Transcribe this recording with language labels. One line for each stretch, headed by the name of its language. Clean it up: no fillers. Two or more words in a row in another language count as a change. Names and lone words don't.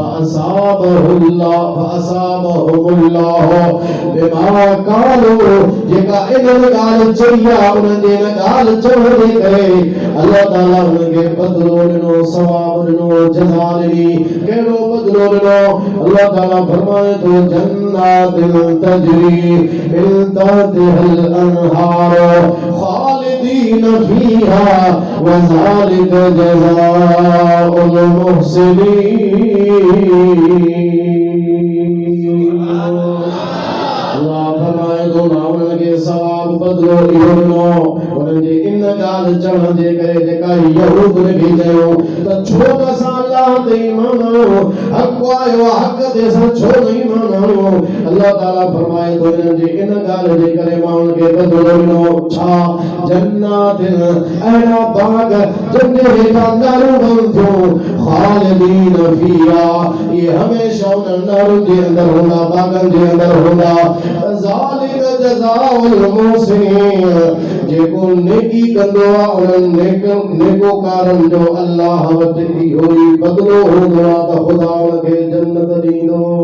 Arabic: فأثابهم الله بما قالوا
Sindhi: जेका इन ॻाल्हि चई आहे उन्हनि जे इन ॻाल्हि चवण जे करे अल्लाह ताला उनखे बदिलो ॾिनो सवाब ॾिनो जज़ा ॾिनी कहिड़ो बदिलो ॾिनो अल्लाह ताला फरमाए थो
Arabic: جنات تجري من تحتها الأنهار خالدين فيها وذلك جزاء المحسنين
Sindhi: अल्लाह फरमाए थो उन्हनि खे सवाब बदिलो इहो ॾिनो उन्हनि जे इन ॻाल्हि चवण जे करे जेका यहूद ने बि चयो त छो त असां अल्लाह ते ईमान आयो हक़ आयो हक़ ते असां छो न ईमान आयो अल्लाह ताला फरमाए थो इन्हनि जे इन ॻाल्हि जे करे मां उनखे बदिलो ॾिनो छा जन्नातिन अहिड़ा बाग़ जंहिंजे हेठां नारूं थियूं
Arabic: خالدين فيها
Sindhi: ये हमेशा उन नारुनि जे अंदरि हूंदा बाग़नि जे अंदरि हूंदा
Arabic: ذلك جزاء المحسنين
Sindhi: जेको नेकी कंदो आहे उन्हनि नेकोकारनि जो अल्लाह वटि इहो ई बदिलो हूंदो आहे त ख़ुदा उनखे जन्नत ॾींदो